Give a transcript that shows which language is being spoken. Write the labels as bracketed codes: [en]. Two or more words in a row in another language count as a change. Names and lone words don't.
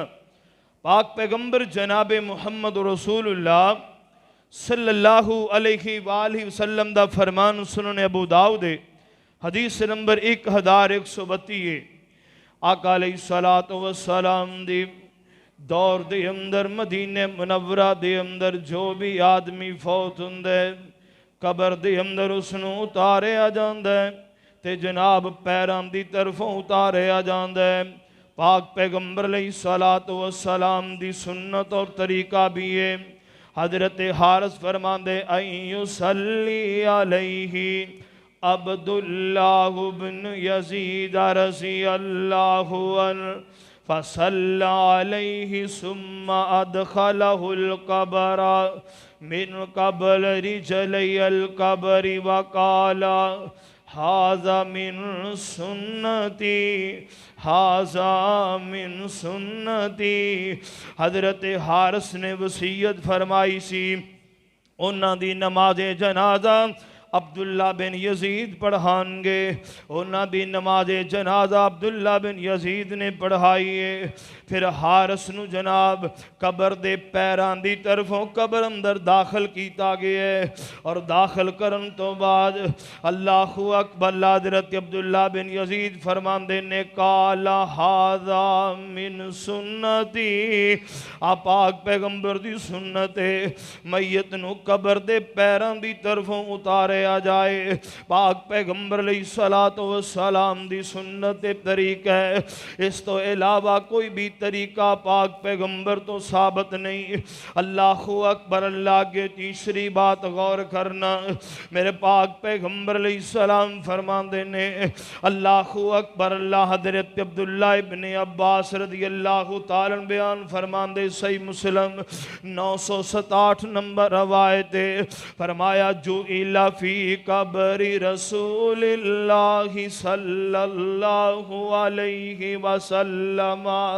[pa] پاک پیغمبر جناب محمد رسول اللہ [ar] صلی اللہ علیہ وآلہ وسلم [pa] دا فرمان سنن ابو داؤد حدیث نمبر 1132 آقا [ar] علیہ الصلوۃ والسلام [pa] دی دور دے اندر مدینہ منورہ دے اندر جو بھی آدمی فوت ہوندے قبر دے اندر اس نو اتارے آ جاندے تے جناب پیران دی طرفوں اتارے آ جاندے۔ پاک پیغمبر [ar] علیہ الصلوۃ والسلام [pa] دی سنت اور طریقہ بھی ہے۔ [ar] حضرت حارث فرماندے این یصلی علیہ عبداللہ بن یزید رضی اللہ عنہ فصلی علیہ ثم ادخلہ القبر من قبل رجلی القبر وقال ھذا من سنتی ھذا من سنتی۔ [pa] حضرت حارث نے وصیت فرمائی سی انہاں دی نماز جنازہ عبداللہ بن یزید پڑھان گے، انہاں دی نماز جنازہ عبداللہ بن یزید نے پڑھائیے۔ پھر حارث نو جناب قبر دے پیران دی طرفوں قبر اندر داخل کیتا گئے، اور داخل کرن تو بعد [ar] اللہ اکبر [pa] حضرت عبداللہ بن یزید فرماندے نے [ar] قالا ھذا من سنتی، [pa] پاک پیغمبر دی سنت میت نو قبر دے پیران دی طرفوں اتارے آ جائے۔ پاک پیغمبر [ar] علیہ الصلوۃ والسلام [pa] دی سنت طریقہ ہے، اس تو علاوہ کوئی بھی طریقہ پاک پیغمبر تو ثابت نہیں۔ [ar] اللہ اکبر، [pa] اللہ کے تیسری بات غور کرنا، میرے پاک پیغمبر [ar] علیہ السلام [pa] فرماندے نے [ar] اللہ اکبر اللہ، [pa] حضرت عبداللہ ابن عباس [ar] رضی اللہ تعالیٰ [pa] بیان فرماندے صحیح مسلم 967 نمبر روایت، فرمایا جو [ar] فی قبر رسول اللہ صلی اللہ علیہ وسلم